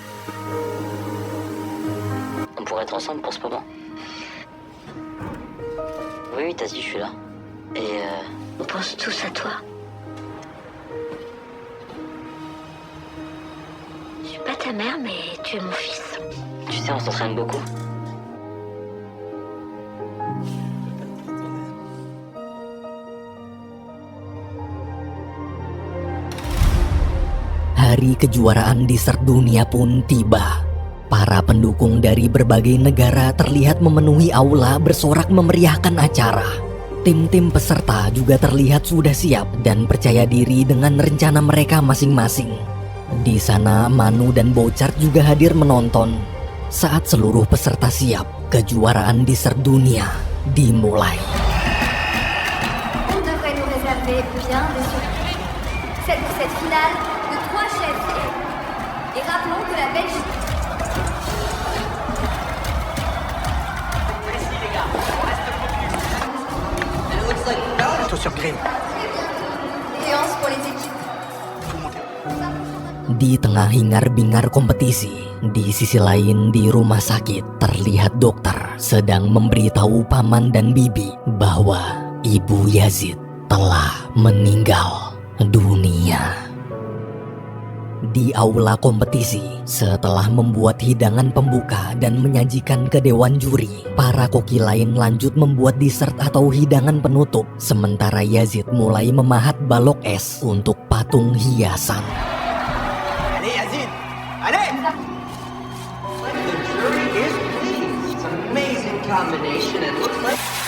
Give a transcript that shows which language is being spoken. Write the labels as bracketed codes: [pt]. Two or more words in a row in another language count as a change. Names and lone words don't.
[fr] On pourrait être ensemble pour ce moment. Oui, oui, t'as dit, je suis là. Et On pense tous à toi. Je suis pas ta mère, mais tu es mon fils. tu sais, on s'entraîne beaucoup. [id] Hari kejuaraan dessert dunia pun tiba. Para pendukung dari berbagai negara terlihat memenuhi aula bersorak memeriahkan acara. Tim-tim peserta juga terlihat sudah siap dan percaya diri dengan rencana mereka masing-masing. Di sana Manu dan Bouchard juga hadir menonton. Saat seluruh peserta siap, kejuaraan dessert dunia dimulai. [fr] On devrait nous réserver bien des surprises. C'est pour cette finale de 3 chefs. Et rappelons que la Belgique... Plutôt sur Grimm. Séance pour les équipes. [id] Di tengah hingar-bingar kompetisi, di sisi lain di rumah sakit terlihat dokter sedang memberitahu paman dan bibi bahwa Ibu Yazid telah meninggal dunia. Di aula kompetisi, setelah membuat hidangan pembuka dan menyajikan ke dewan juri, para koki lain lanjut membuat dessert atau hidangan penutup, sementara Yazid mulai memahat balok es untuk patung hiasan. [fr] Allez, Yazid! Allez! [en] The jury is pleased. It's an amazing combination. It looks like